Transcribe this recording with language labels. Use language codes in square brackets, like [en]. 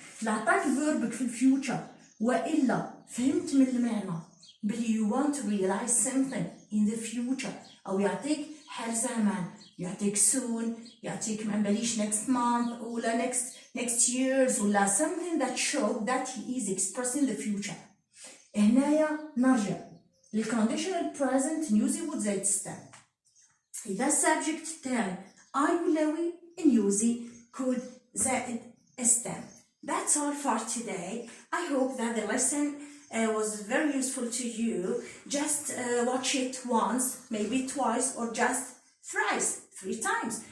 [ar] لا عطاك فيربك في الفيوتشر وإلا فهمت من المعنى بلي [en] you want to realize something in the future [ar] أو يعطيك حال زمان يعطيك soon يعطيك ما باليش [en] next month [ar] ولا [en] next years [ar] ولا [en] something that show that he is expressing the future. [ar] هنايا نرجع للconditional present نيوزي would زائد stem. إذا subject تاعي I ولا we نيوزي could زائد stem. [en] That's all for today. I hope that the lesson was very useful to you. Just watch it once, maybe twice, or just thrice, 3 times.